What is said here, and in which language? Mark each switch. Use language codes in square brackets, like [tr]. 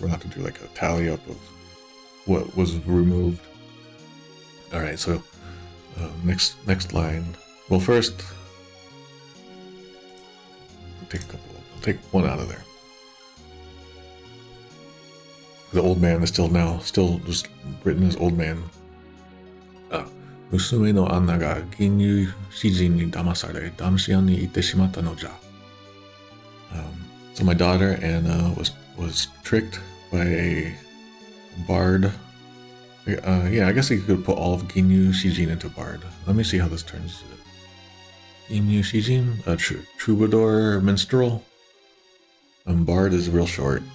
[en] We're gonna have to do like a tally up of what was removed. All right. So next line. Well, first, I'll take one out of there. The old man is still just written as old man. [ja] 娘のアンナが銀融詩人に騙され、ダムシアンに行ってしまったのじゃ。 [en] So my daughter Anna was tricked by a bard. Yeah, I guess you could put all of Ginyu Shijin into bard. Let me see how this turns. Ginyu Shijin, a troubadour minstrel. Bard is real short.